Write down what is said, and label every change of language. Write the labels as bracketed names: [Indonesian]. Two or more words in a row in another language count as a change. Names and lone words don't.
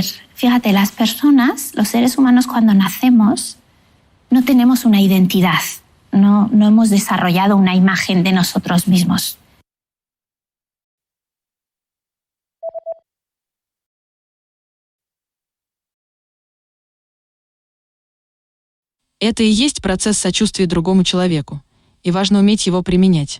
[Spanish] Fíjate, las personas, los seres humanos, cuando nacemos, no tenemos una identidad, no hemos desarrollado una imagen de nosotros mismos. [Russian] Это и есть процесс сочувствия другому человеку, и важно уметь его применять.